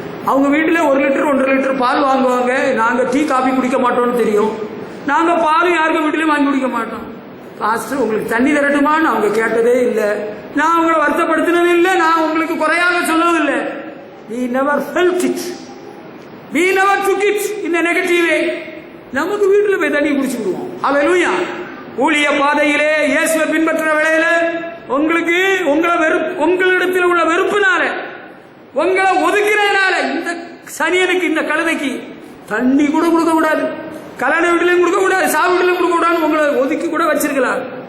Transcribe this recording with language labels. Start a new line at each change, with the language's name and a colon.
Tamil: அவங்க வீட்டில் 1 litre 1.5 litre பால் வாங்குவாங்க. நாங்கள் டீ காபி குடிக்க மாட்டோம்னு தெரியும். நாங்கள் பாலும் யாருக்கும் வீட்டிலையும் வாங்கி குடிக்க மாட்டோம். பாஸ்டர், உங்களுக்கு தண்ணி தரட்டுமான்னு அவங்க கேட்டதே இல்லை. நான் அவங்களை வருத்தப்படுத்தினது இல்லை, நான் உங்களுக்கு குறையாக சொல்லவில்லை.
English: We never felt it. We never took it in a negative way.
Tamil: நமக்கு வீட்டில் போய் தண்ணி குடிச்சுடுவோம். ஹல்லேலூயா. ஊழிய பாதையிலே இயேசுவை பின்பற்ற வேளையில உங்களுக்கு உங்களிடத்தில் உள்ள வெறுப்புனால, உங்களை ஒதுக்கிறதுனால, இந்த சனியனுக்கு, இந்த கழுதைக்கு தண்ணி கூட கொடுக்க கூடாது, கல்யாண வீட்டிலையும் கொடுக்க கூடாது, சாவு வீட்டிலையும் கொடுக்க கூடாது, உங்களை ஒதுக்கி கூட வச்சிருக்கலாம்.